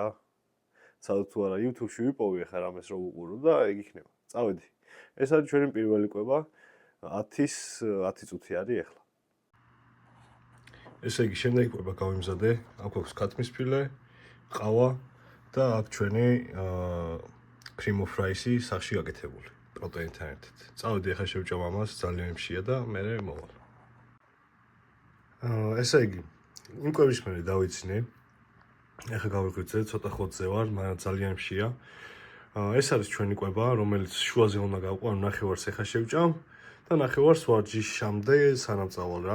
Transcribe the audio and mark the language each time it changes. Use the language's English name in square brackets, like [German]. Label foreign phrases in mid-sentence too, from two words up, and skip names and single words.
[Georgian] სადაც თუ არა YouTube-ში ვიპოვე ახლა რამეს რო ვუყურო და ეგ იქნება. წავედი. ეს არის ჩვენი პირველი კვება. 10 წუთი არის ახლა. ესე იგი, შემდეგი კვება გავიმზადე. აქ აქვს ქათმის ფილე, ყავა და აქ ჩვენი [English] cream of rice- [Georgian] ი სახში გაკეთებული პროტეინთან ერთად. წავედი ახლა შევჭამ ამას, ძალიან მშია და მე მოვალ. ესე იგი, იმ კვების მე დავიცინე. ეხლა გავიღვიძე, ცოტა ხოთზე ვარ, მაგრამ ძალიან მშია. ეს არის ჩვენი კვება, რომელიც შუაზე უნდა გავყვა, ნახევარს ეხლა შევჭამ და ნახევარს ვარჯიშამდე სანამ წავალ რა.